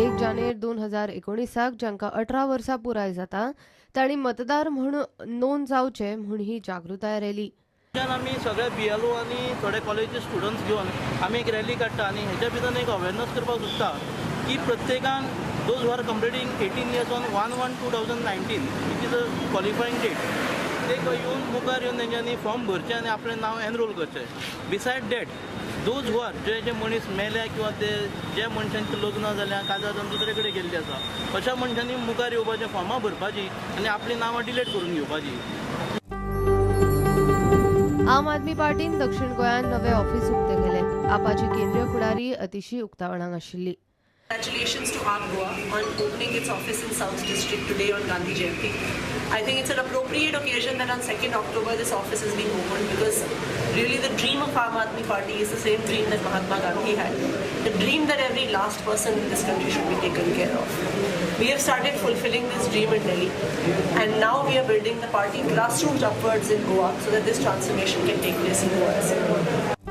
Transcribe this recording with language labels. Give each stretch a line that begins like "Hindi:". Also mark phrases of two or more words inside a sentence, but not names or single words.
Konkani: 1 जानेर 2019 जांकां 18 वर्सां पुराय जाता तांणी मतदार म्हूण नोंद जावचे म्हूण ही जागृताय रॅली. आमी सगळे बीएलओ आनी थोडे
English: college students
Konkani: घेवन आमी एक रॅली काडटा आनी हेच्या भितर एक अवेरनस करपाक सोदता की प्रत्येकान
English: those who are completing 18 years on 1/1/2019 which is a qualifying date
Konkani: ते येवन मुखार येवन तेंच्यांनी फॉर्म भरचें आनी आपलें नांव एनरोल करचें.
English: beside that those who are
Konkani: जे मनीस मेल्या किंवा ते जे मनशांचें लग्न जाल्यां काजार जावन दुसरे कडेन गेल्ले आसा अशा मनशांनी मुखार येवपाचें, फॉर्मां भरपाचीं आनी आपलीं नांवां डिलीट करून घेवपाचीं. आम आदमी पार्टीन दक्षिण गोंयांत नवे ऑफीस उक्ते केले. आपाची केंद्रीय फुडारी अतिशी उक्तावणाक आशिल्ली.
English: Congratulations to AAP Goa on opening its office in South District today on Gandhi Jayanti. I think it's an appropriate occasion that on 2nd October this office is being opened, because really the dream of Aam Aadmi Party is the same dream that Mahatma Gandhi had. The dream that every last person in this country should be taken care of. We have started fulfilling this dream in Delhi, and now we are building the party grassroots upwards in Goa so that this transformation can take place in Goa as well.